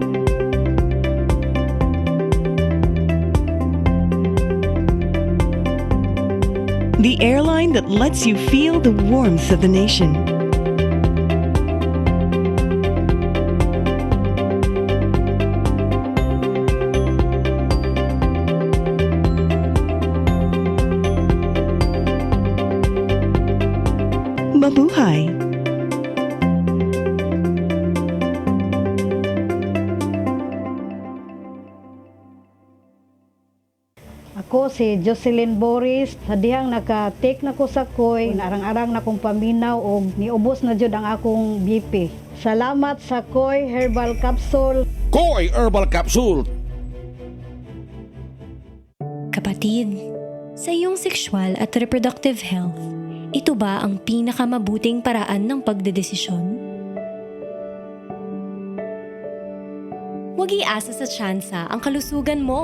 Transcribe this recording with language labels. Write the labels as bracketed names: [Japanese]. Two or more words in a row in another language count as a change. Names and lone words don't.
[English] The airline that lets you feel the warmth of the nation. [Filipino] Mabuhay! [Cebuano] Ako si Jocelyn Boris, hadihang naka-take na ko sa koy, narang-arang na kong paminaw o niubos na jud ang akong BP. Salamat sa koy herbal capsule. Koy Herbal Capsule. [Filipino] Kapatid, sa iyong sexual at reproductive health, ito ba ang pinakamabuting paraan ng pagdedesisyon? Huwag iasa sa tsansa ang kalusugan mo.